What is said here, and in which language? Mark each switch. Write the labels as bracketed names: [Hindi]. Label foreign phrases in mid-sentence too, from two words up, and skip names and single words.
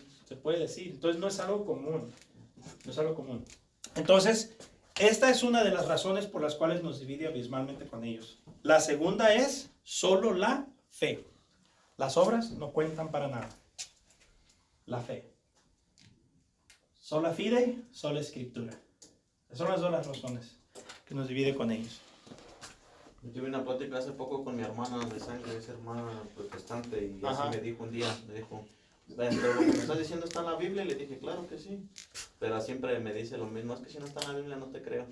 [Spanish] Se puede decir. Entonces, no es algo común. No es algo común. Entonces, esta es una de las razones por las cuales nos divide abismalmente con ellos. La segunda es solo la fe. Las obras no cuentan para nada. La fe. [Latin] Sola fide, [Spanish] sola escritura. Esas son las dos razones que nos divide con ellos. Yo tuve una plática hace poco con mi hermana de sangre, esa hermana protestante, y Ajá. así me dijo un día, me dijo, pero lo que me estás diciendo está en la Biblia, y le dije, claro que sí, pero siempre me dice lo mismo, es que si no está en la Biblia no te creo.